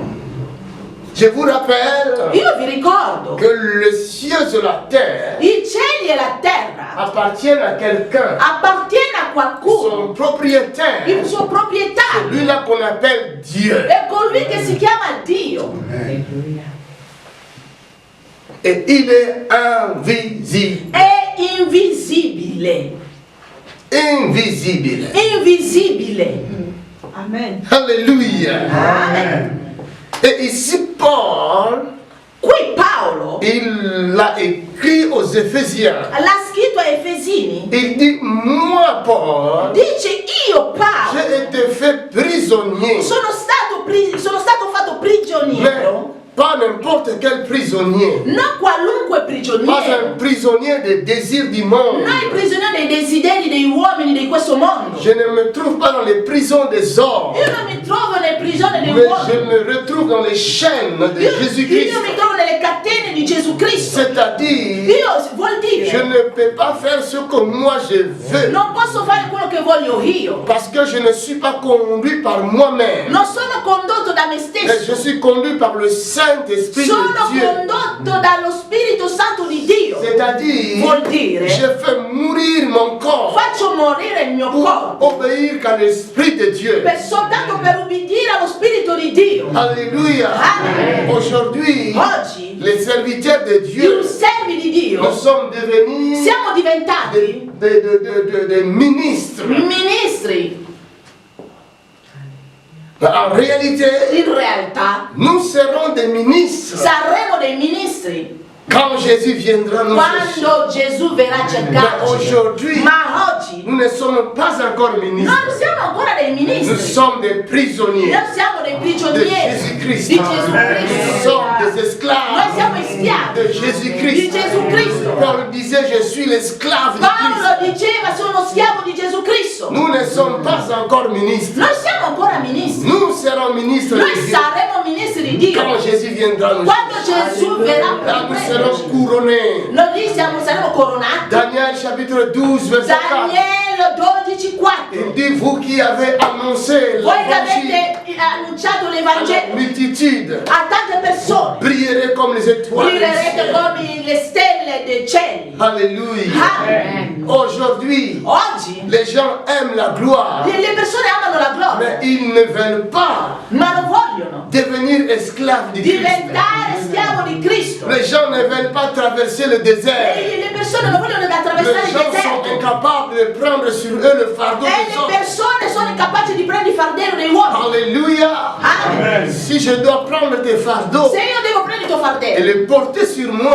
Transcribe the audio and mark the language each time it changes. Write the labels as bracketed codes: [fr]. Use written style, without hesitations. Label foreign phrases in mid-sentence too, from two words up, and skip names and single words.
[fr] Je vous rappelle [it] Io vi ricordo, [fr] que le ciel et la terre [it] i cieli e la terra [fr] appartiennent à quelqu'un. [it] appartiene a qualcuno, [fr] Son propriétaire, [it] il suo proprietario, [fr] lui-là qu'on appelle Dieu. [it] è colui che si chiama Dio. [fr] Et il est invisible. [it] È invisibile, [fr] Invisible. [it] invisibile. Amen. [fr] Alléluia. [it] Amen. [fr] Et ici, Paul, [it] Qui Paolo [fr] il l'a écrit aux Éphésiens. [it] l'ha scritto a Efesini, [fr] Il dit, moi, Paul, [it] dice io Paolo [fr] j'ai été fait prisonnier. [it] sono stato fatto [fr] Mais [it] prigioniero, [fr] pas n'importe quel prisonnier. [it] non qualunque [fr] Pas [it] prigioniero, [fr] un prisonnier des désirs du monde. [it] non il prigioniero dei desideri degli uomini di questo mondo. [fr] Je ne me trouve pas dans les prisons des hommes, [it] Io non mi trovo nelle prigioni degli [fr] mais je [it] uomini. [fr] me retrouve dans les chaînes de [it] Io [fr] Jésus-Christ. [it] mi trovo nelle catene di Gesù Cristo. [fr] C'est-à-dire, [it] Vuol [fr] je [it] dire, [fr] ne peux pas faire ce que moi je veux, [it] non posso fare quello che voglio io. [fr] parce que je ne suis pas conduit par moi-même, [it] Non sono condotto da me [fr] mais je [it] stesso. [fr] suis conduit par le Saint-Esprit [it] Sono [fr] de Dieu. [it] condotto dallo Spirito Santo di Dio. [fr] C'est-à-dire, [it] Vuol dire, [fr] je fais mourir mon corps [it] faccio morire il mio [fr] pour [it] corpo [fr] obéir qu'à l'Esprit de Dieu. [it] soltanto per ubbidire allo Spirito di Dio. [fr] Alléluia. [it] Amen. [fr] Aujourd'hui, [it] Oggi, [fr] les serviteurs de [it] più [fr] Dieu, [it] servi di Dio, [fr] nous sommes devenus [it] siamo diventati [fr] des ministres. [it] ministri. [fr] En réalité, [it] In realtà, [fr] nous serons des ministres [it] saremo dei ministri [fr] quand Jésus viendra nous chercher. [it] quando Gesù verrà a [fr] Mais [it] cercarci. [fr] aujourd'hui, [it] Ma oggi [fr] nous ne sommes pas encore [it] non [fr] ministres. [it] siamo ancora dei [fr] Nous [it] ministri. [fr] sommes des prisonniers. [it] Noi siamo dei [fr] De [it] prigionieri [fr] Jésus-Christ. [it] di Gesù [fr] Nous [it] Cristo. [fr] sommes des [it] Noi [fr] esclaves [it] siamo schiavi [fr] de [it] di [fr] Jésus-Christ. [it] Gesù Cristo. [fr] Paul disait, je suis l'esclave de Christ. [it] Paolo diceva sono schiavo di Gesù Cristo. [fr] Nous ne sommes pas encore ministres. [it] Noi siamo ancora ministri. [fr] Nous serons ministres de [it] Noi [fr] Dieu. [it] saremo ministri di Dio. [fr] Quand Jésus viendra nous [it] Quando [fr] chercher. [it] Gesù verrà [fr] Là, [it] per [fr] nous serons [it] prenderci, [fr] couronnés. [it] noi lì saremo coronati. [fr] Daniel chapitre 12, verset 4. [it] Daniele 12:4. [fr] Il dit, vous qui avez annoncé [it] Voi che [fr] l'évangile [it] avete annunciato [fr] à la [it] l'Evangelo [fr] multitude, [it] a tante persone, [fr] brillerez comme les étoiles. du [it] brillerete [fr] ciel. [it] come le stelle dei cieli. [fr] Alléluia. [it] Amen. [fr] Aujourd'hui, [it] Oggi [fr] les gens aiment la gloire, [it] le persone amano la gloria, [fr] mais ils ne veulent pas [it] ma non vogliono [fr] devenir esclaves de Christ. [it] diventare schiavo di Cristo. [fr] Les gens ne veulent pas traverser le désert. [it] E le persone non vogliono attraversare [fr] Les [it] il [fr] gens sont [it] deserto. [fr] incapables de prendre sur eux le fardeau [it] E [fr] des [it] le [fr] autres. [it] persone sono incapaci di prendere il fardello dei uomini. [fr] Alléluia. [it] Amen. [fr] Si je dois prendre tes fardeaux [it] Se io devo prendere il tuo [fr] et [it] fardello [fr] les porter sur moi,